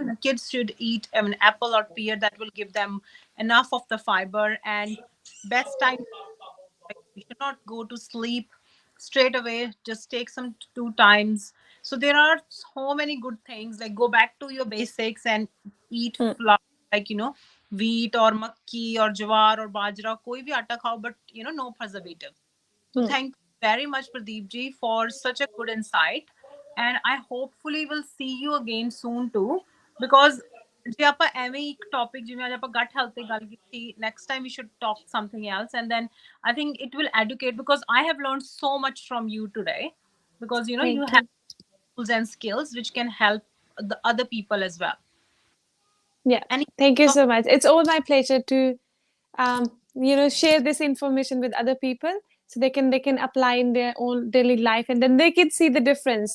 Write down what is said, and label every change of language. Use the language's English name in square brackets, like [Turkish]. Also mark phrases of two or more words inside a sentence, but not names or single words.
[English] The kids should eat an apple or pear that will give them enough of the fiber, and best time, like, we should not go to sleep straight away, just take some two times. So there are so many good things, like go back to your basics and eat Mm, flour, like wheat or makki or jawar or bajra, [Hindi] कोई भी आटा खाओ, [English] but no preservative. So mm. thank you very much, Pradeep ji, for such a good insight. And I hopefully will see you again soon too. Because [Punjabi] ਜੇ ਆਪਾਂ ਐਵੇਂ ਹੀ ਇੱਕ ਟੌਪਿਕ ਜਿਵੇਂ ਅੱਜ ਆਪਾਂ [English] gut health [Punjabi] ਤੇ ਗੱਲ ਕੀਤੀ, [English] next time we should talk something else, and then I think it will educate, because I have learned so much from you today, because you Thank have you. tools and skills which can help the other people as well. Yeah, Any thank you of so much. It's all my pleasure to share this information with other people so they can apply in their own daily life, and then they can see the difference.